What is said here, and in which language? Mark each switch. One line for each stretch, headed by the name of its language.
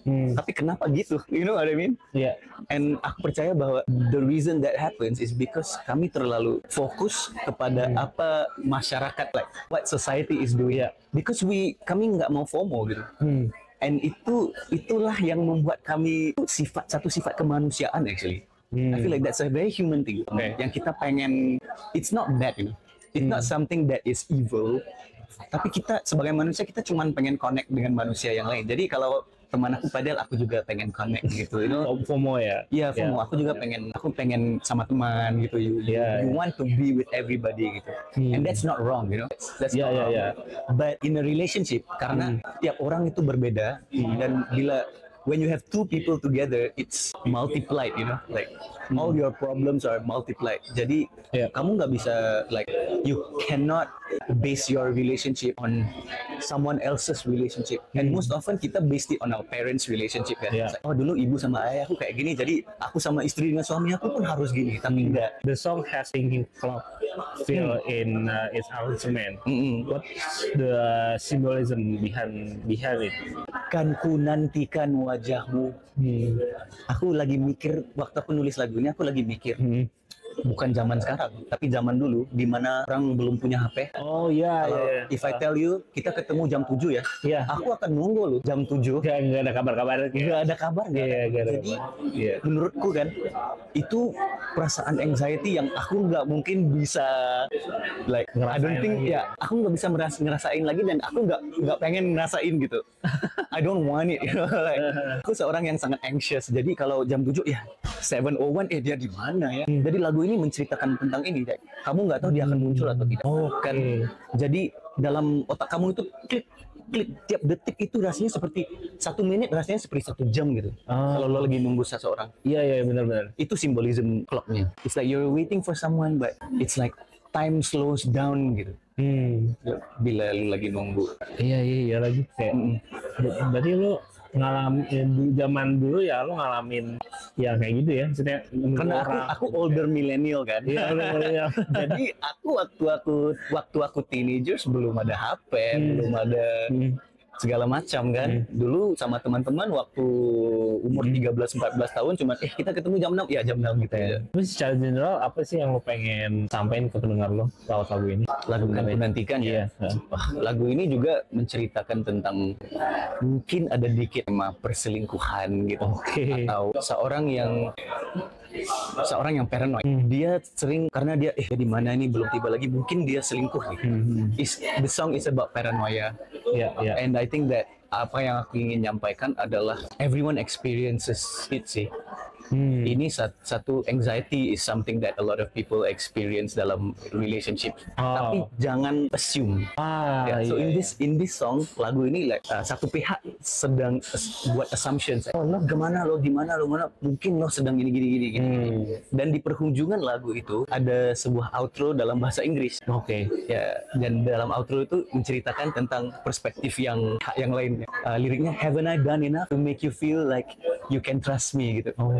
Indonesian: Tapi kenapa gitu?
English: You know what I mean? And
Indonesian: aku percaya bahwa
English: the reason that happens is because
Indonesian: kami terlalu fokus kepada apa masyarakat,
English: like what society is doing. Because
Indonesian: kami nggak mau FOMO gitu.
English: And
Indonesian: itulah yang membuat kami satu sifat kemanusiaan
English: actually. I feel like that's a very human thing.
Indonesian: Yang kita pengen,
English: it's not bad, it's not something that is evil.
Indonesian: Tapi kita sebagai manusia, kita cuma pengen connect dengan manusia yang lain. Jadi kalau teman aku padahal aku juga pengen connect gitu, FOMO ya? Iya, FOMO. Aku juga pengen sama teman gitu.
English: You want to be with everybody gitu. And that's not wrong, That's not wrong. But in a relationship,
Indonesian: karena tiap orang itu berbeda, dan
English: when you have two people together, it's multiplied, like all your problems are multiplied.
Indonesian: Jadi kamu nggak bisa,
English: like, you cannot base your relationship on someone else's relationship. And most often
Indonesian: kita
English: base it on our parents' relationship kan. Like,
Indonesian: dulu ibu sama ayah aku kayak gini, jadi aku sama istri dengan suami aku pun harus gini. Tapi enggak.
English: The song has thinking clock feel in its arrangement. What's the symbolism behind it?
Indonesian: Kan ku nantikan wajahmu. Aku lagi mikir, waktu aku nulis lagu ini, aku lagi mikir, bukan zaman sekarang, tapi zaman dulu, di mana orang belum punya HP.
English: If I tell you,
Indonesian: kita ketemu jam 7 ya, aku akan nunggu lu jam 7. Nggak ada kabar-kabar. Nggak ada kabar. Jadi, menurutku kan, itu perasaan anxiety yang aku nggak mungkin bisa,
English: like, I don't think,
Indonesian: aku nggak bisa ngerasain lagi, dan aku nggak pengen ngerasain gitu.
English: I don't want it, like,
Indonesian: aku seorang yang sangat anxious. Jadi kalau jam 7 7:01, dia di mana ya? Jadi lagu ini ini menceritakan tentang ini, Jack. Kamu nggak tahu dia akan muncul atau tidak. Kan, jadi dalam otak kamu itu klik tiap detik itu rasanya seperti 1 menit, rasanya seperti 1 jam gitu. Kalau lo lagi nunggu seseorang. Iya benar-benar. Itu simbolism clocknya.
English: It's like you're waiting for someone, but it's like time slows down gitu.
Indonesian: Bila lu lagi nunggu. Iya lagi kayak. Berarti lu ngalamin zaman dulu ya, lu ngalamin ya kayak gitu ya, maksudnya karena aku
English: older millennial
Indonesian: kan. Iya, millennial. Jadi waktu aku teenagers belum ada HP, belum ada segala macam kan. Dulu sama teman-teman waktu umur 13-14 tahun cuma kita ketemu jam 6 ya jam 6 gitu ya. Terus secara general apa sih yang lo pengen sampaikan ke pendengar lo lewat lagu ini? Lagu Kan Ku Nantikan ya. Lagu ini juga menceritakan tentang mungkin ada dikit sama perselingkuhan gitu. Atau seorang yang paranoid. Dia sering karena dia di mana ini belum tiba lagi, mungkin dia selingkuh gitu.
English: The song is about paranoia. And I think that
Indonesian: apa yang aku ingin nyampaikan adalah
English: everyone experiences it
Indonesian: sih. Ini satu
English: anxiety is something that a lot of people experience
Indonesian: dalam
English: relationship.
Indonesian: Tapi jangan assume.
English: So in this song,
Indonesian: lagu ini like satu pihak sedang buat assumptions. Lo gimana lo mungkin lo sedang gini. Dan di perhujungan lagu itu ada sebuah outro dalam bahasa Inggris. Ya, dan dalam outro itu menceritakan tentang perspektif yang lainnya. Liriknya,
English: haven't I done enough to make you feel like you can trust me gitu.